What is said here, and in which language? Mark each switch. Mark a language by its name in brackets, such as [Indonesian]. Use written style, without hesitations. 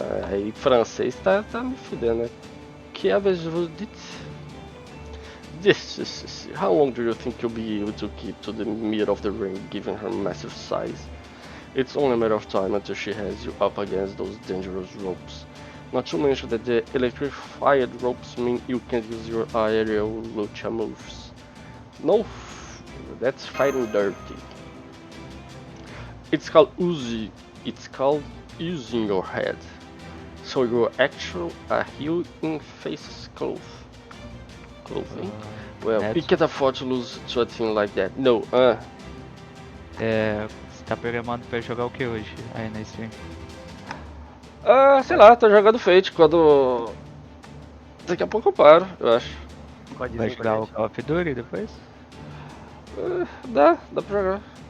[Portuguese] Aí, francês tá me fudendo, né? [French] Que avez vous dites? [English] How long do you think you'll be able to keep to the middle of the ring, given her massive size? It's only a matter of time until she has you up against those dangerous ropes. Not to mention that the electrified ropes mean you can use your aerial lucha moves. No, that's fighting dirty. It's called using your head. So you're actual a heel in face clothing? Well, we can't afford to lose to a team like that. No, [Portuguese] Você tá programado pra jogar o que hoje? Aí na stream? sei lá, tô jogando Fate quando... Daqui a pouco eu paro, eu acho. Vai Codezinho pra jogar o gente. Call of Duty depois? Dá pra jogar.